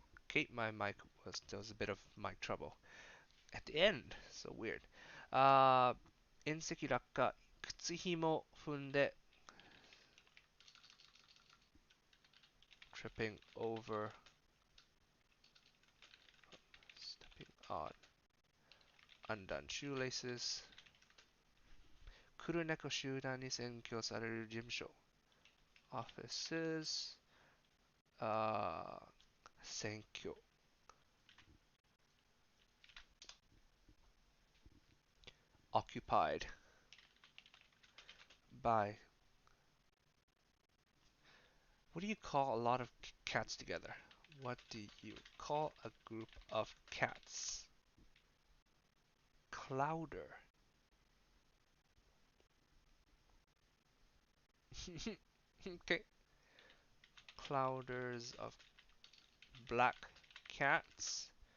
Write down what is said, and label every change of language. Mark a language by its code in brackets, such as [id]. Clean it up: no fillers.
[en] Okay, my mic there was a bit of mic trouble at the end. So weird. [ja] 隕石落下靴ひも踏んで [en] tripping over stepping on undone shoelaces [ja] クルネコ集団に占拠される事務所 [en] offices 占拠 occupied by. What do you call a lot of cats together? What do you call a group of cats? Clouder. Okay. Clouders of black cats.